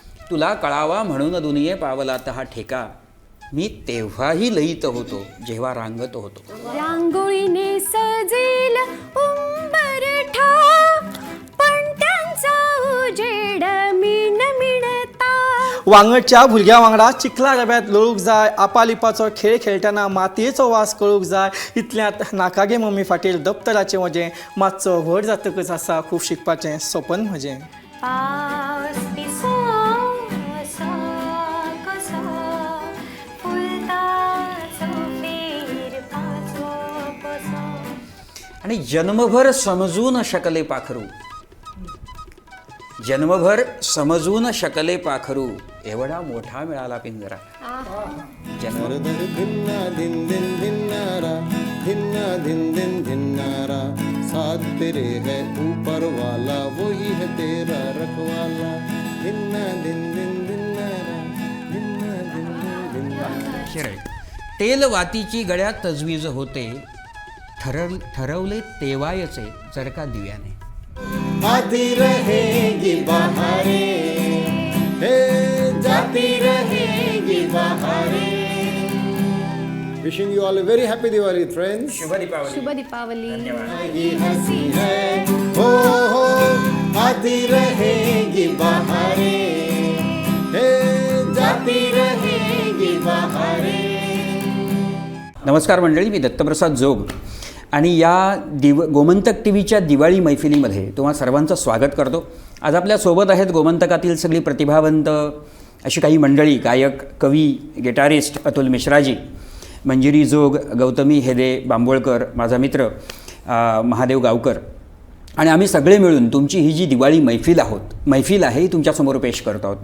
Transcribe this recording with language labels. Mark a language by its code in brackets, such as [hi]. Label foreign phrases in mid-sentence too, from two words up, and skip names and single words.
[mr] तुला कळावा म्हणून दुनिये पावलात हा ठेका, मी तेव्हाही लईत होतो जेव्हा रांगत होतो. रांगोळीने सजेल उंबरठा, पण त्यांचा उजेड मिणमिणता. [kok] वांगडच्या भुरग्या वांगडा चिखला डब्यात लोळूक जाय, आपालिपाचो खेळ खेळटाना मातयेचो वास कळूक जाय. इतल्यात नाकागे मम्मी फाटीर दप्तराचें वजें मातसो व्हड जातकच आसा खूब शिकपाचें सपन म्हजें. पावस पिसो असो कसो, फुलताचो फेर पाचो कसो. [mr] आणि जन्मभर समजून शकले पाखरू, जन्मभर समजून शकले पाखरू, एवढा मोठा मिळाला पिंजरा. जन्म धिन्ना दिन दिन धिन्नारा, धिन्ना दिन दिन धिन्नारा, [hi] साथ तेरे है ऊपर वाला, वही है तेरा रखवाला. धिन्ना दिन दिन धिन्नारा, धिन्ना दिन दिन धिन्नारा. [mr] शिराय. तेल वातीची गळ्यात तजवीज होते, ठरवले तेवायचे जर का दिव्याने. [hi] आती रहेगी बहारे, हे जाती रहेगी बहारे. [en] Wishing you all a very happy Diwali, friends. [mr] शुभ दीपावली. शुभ दीपावली. [hi] ये हंसी है, हो हो, आती रहेगी बहारे, हे जाती रहेगी बहारे. [mr] नमस्कार मंडळी, मी दत्तप्रसाद जोग आणि या गोमंतक टी व्हीच्या दिवाळी मैफिलीमध्ये तुम्हा सर्वांचं स्वागत करतो. आज आपल्यासोबत आहेत गोमंतकातील सगळी प्रतिभावंत अशी काही मंडळी, गायक, कवी, गिटारिस्ट अतुल मिश्राजी, मंजिरी जोग, गौतमी हेदे बांबोळकर, माझा मित्र महादेव गावकर, आणि आम्ही सगळे मिळून तुमची ही जी दिवाळी मैफिल आहे ही तुमच्यासमोर पेश करतो आहोत.